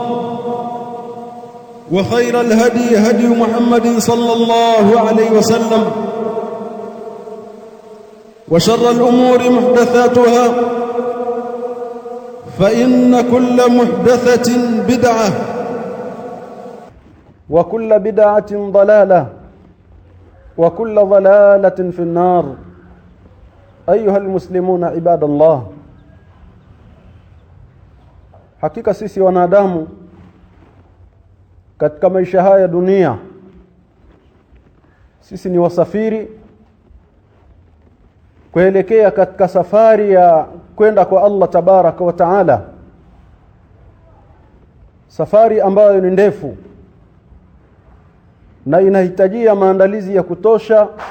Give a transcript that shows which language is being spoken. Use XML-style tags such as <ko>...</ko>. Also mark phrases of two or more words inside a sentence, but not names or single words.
<ar>وخير الهدي هدي محمد صلى الله عليه وسلم وشر الأمور محدثاتها فإن كل محدثة بدعة وكل بدعة ضلالة وكل ضلالة في النار أيها المسلمون عباد الله</ar> <sw>hakika sisi wanadamu katika maisha haya dunia sisi ni wasafiri kuelekea katika safari ya kwenda kwa Allah</sw> <ar>تبارك وتعالى,</ar> <sw>safari ambayo ni ndefu na inahitajia maandalizi ya kutosha</sw>